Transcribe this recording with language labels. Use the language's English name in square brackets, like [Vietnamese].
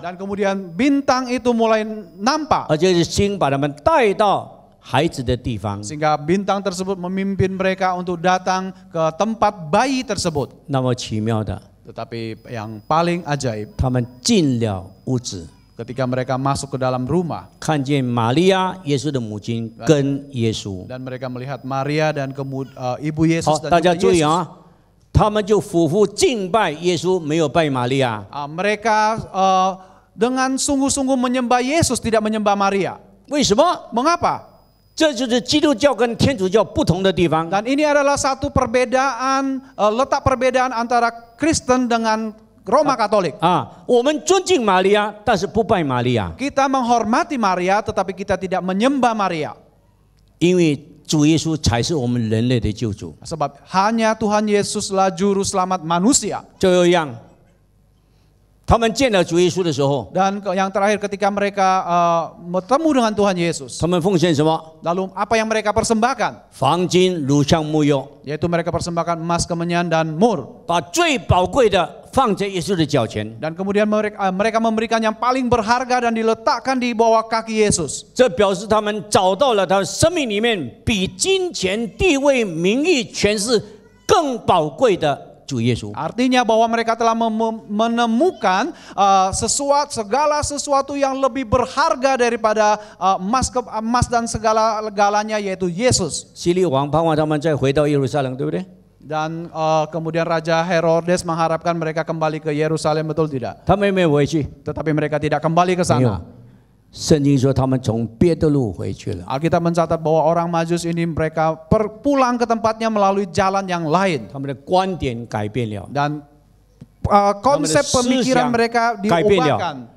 [Indonesian] dan kemudian bintang itu mulai nampak, [Chinese] 而且是星把他们带到孩子的地方。 [Indonesian] sehingga bintang tersebut memimpin mereka untuk datang ke tempat bayi tersebut. [Chinese] 那么奇妙的， [Indonesian] Tetapi yang paling ajaib, [Chinese] 他们进了屋子， [Indonesian] ketika mereka masuk ke dalam rumah [Chinese] 看见玛利亚，耶稣的母亲跟耶稣。 [Indonesian] dan mereka melihat Maria dan ibu [Chinese] 好， [Indonesian] Yesus [Chinese] 大 [Indonesian] dan [Chinese] 家 [Indonesian] juga [Chinese] 注意 [Indonesian] Yesus. [Chinese] 啊，他们就匍匐敬拜耶稣，没有拜玛利亚。 [Indonesian] Mereka dengan sungguh-sungguh menyembah Yesus, tidak menyembah Maria. [Chinese] 为什么？ [Indonesian] Mengapa? [Chinese] 这就是基督教跟天主教不同的地方。 [Indonesian] Dan ini adalah satu perbedaan, letak perbedaan antara Kristen dengan Roma Katolik. [Chinese] 啊，我们尊敬玛利亚，但是不拜玛利亚， [Indonesian] Kita menghormati Maria, tetapi kita tidak menyembah Maria. [Chinese] 因为主耶稣才是我们人类的救主。 [Indonesian] Sebab hanya Tuhan Yesuslah juru selamat manusia. [Chinese] 就有一样，他们见了主耶稣的时候， [Indonesian] Dan yang terakhir ketika mereka bertemu dengan Tuhan Yesus, [Chinese] 他们奉献什么？ [Indonesian] lalu apa yang mereka persembahkan? [Chinese] 黄金、乳香、木油， [Indonesian] Yaitu mereka persembahkan emas, kemenyan, dan mur. [Chinese] 把最宝贵的放在耶稣的脚前。 [Indonesian] Dan kemudian mereka memberikan yang paling berharga dan diletakkan di bawah kaki Yesus. [Chinese] 这表示他们找到了他生命里面比金钱、地位、名誉、权势更宝贵的主耶稣。 [Indonesian] Artinya bahwa mereka telah menemukan segala sesuatu yang lebih berharga daripada emas dan segala-galanya, yaitu Yesus. [Chinese] 希律王盼望他们再回到耶路撒冷，对不对？ [Indonesian] Dan kemudian Raja Herodes mengharapkan mereka kembali ke Yerusalem, betul tidak? [Chinese] 他们有没有回去？ [Indonesian] Tetapi mereka tidak kembali ke [Chinese] 没有 [Indonesian] sana. [Chinese] 圣经说他们从别的路回去了。 [Indonesian] Alkitab mencatat bahwa orang Majus ini mereka pulang ke tempatnya melalui jalan yang lain. [Chinese] 他们的观点改变了， [Indonesian] Dan konsep pemikiran mereka diubahkan.